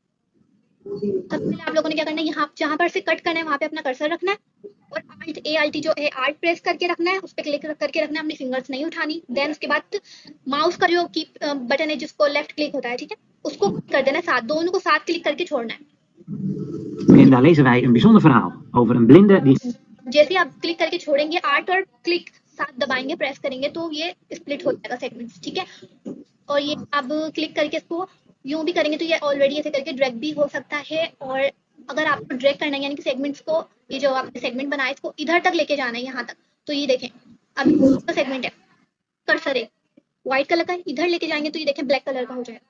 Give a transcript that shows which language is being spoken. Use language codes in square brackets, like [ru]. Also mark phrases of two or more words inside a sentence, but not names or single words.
[hi] सबसे पहले आप लोगों ने क्या करना है, यहाँ जहाँ पर से कट करना है वहाँ पे अपना कर्सर रखना है और ALT जो है [en] alt press [hi] करके रखना है, उस पर क्लिक करके रखना है, अपनी फिंगर्स नहीं उठानी। देन उसके बाद माउस का जो की बटन है जिसको [en] left click [hi] होता है, ठीक है, उसको कर देना साथ, दोनों को साथ क्लिक करके छोड़ना है। [nl] Daar lezen wij een bijzonder verhaal over een blinde die... [hi] जैसे आप क्लिक करके छोड़ेंगे, आर्ट और क्लिक साथ दबाएंगे, प्रेस करेंगे तो ये स्प्लिट हो जाएगा सेगमेंट्स, ठीक है। और ये अब क्लिक करके इसको यूं भी करेंगे तो ये ऑलरेडी ऐसे करके ड्रैग भी हो सकता है। और अगर आपको ड्रैग करना है यानी कि सेगमेंट्स को, ये जो आपने सेगमेंट बनाया इसको इधर तक लेके जाना है, यहाँ तक, तो ये देखें अब इसका सेगमेंट है, कर्सर है [en] white colour [hi] का, इधर लेके जाएंगे तो ये देखें [en] black colour [hi] का हो जाएगा।